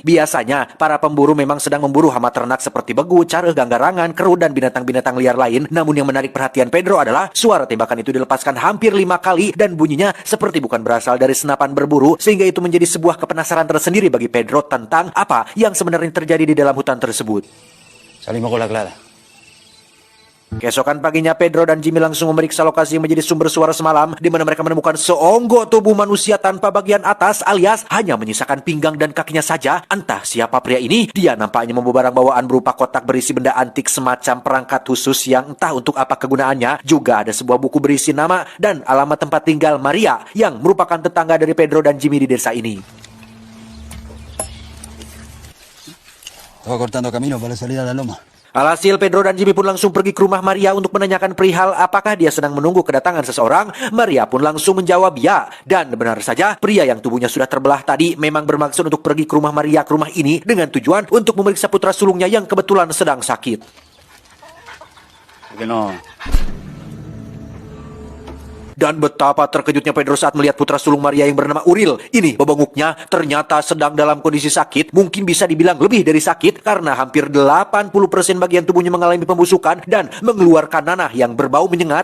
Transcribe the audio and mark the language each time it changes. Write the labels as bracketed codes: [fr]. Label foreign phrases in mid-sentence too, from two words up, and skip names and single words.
[id] Biasanya, para pemburu memang sedang memburu hama ternak seperti begu, careuh, ganggarangan, kerut, dan binatang-binatang liar lain. Namun yang menarik perhatian Pedro adalah suara tembakan itu dilepaskan hampir 5 kali dan bunyinya seperti bukan berasal dari senapan berburu, sehingga itu menjadi sebuah kepenasaran tersendiri bagi Pedro tentang apa yang sebenarnya terjadi di dalam hutan tersebut. [es] Salimos con la clara. [id] Keesokan paginya, Pedro dan Jimmy langsung memeriksa lokasi yang menjadi sumber suara semalam, di mana mereka menemukan seonggok tubuh manusia tanpa bagian atas, alias hanya menyisakan pinggang dan kakinya saja. Entah siapa pria ini, dia nampaknya membawa barang bawaan berupa kotak berisi benda antik semacam perangkat khusus yang entah untuk apa kegunaannya. Juga ada sebuah buku berisi nama dan alamat tempat tinggal Maria, yang merupakan tetangga dari Pedro dan Jimmy di desa ini. [es] Estaba cortando camino para salir a la loma. [id] Alhasil, Pedro dan Jimmy pun langsung pergi ke rumah Maria untuk menanyakan perihal apakah dia sedang menunggu kedatangan seseorang. Maria pun langsung menjawab ya. Dan benar saja, pria yang tubuhnya sudah terbelah tadi memang bermaksud untuk pergi ke rumah Maria, ke rumah ini, dengan tujuan untuk memeriksa putra sulungnya yang kebetulan sedang sakit. [es] ¿Por qué no? [id] Dan betapa terkejutnya Pedro saat melihat putra sulung Maria yang bernama Uril. Ini bebenguknya ternyata sedang dalam kondisi sakit. Mungkin bisa dibilang lebih dari sakit, karena hampir 80% bagian tubuhnya mengalami pembusukan dan mengeluarkan nanah yang berbau menyengat.